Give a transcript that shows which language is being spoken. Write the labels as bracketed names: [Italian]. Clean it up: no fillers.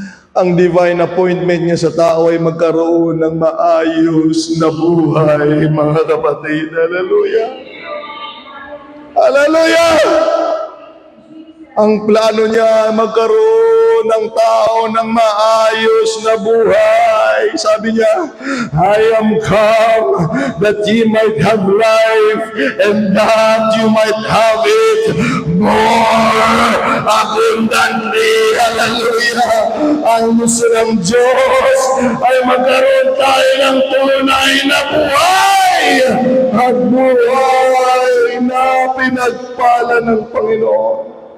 [Filipino] Ang divine appointment niya sa tao ay magkaroon ng maayos na buhay, mga kapatid. Hallelujah! Hallelujah! Ang plano niya magkaroon ng tao ng maayos na buhay. Sabi niya, [English] I am come that ye might have life and that you might have it more abundantly. [Filipino] Hallelujah! Ang gusto ng Diyos ay magkaroon tayo ng tunay na buhay at buhay na pinagpala ng Panginoon.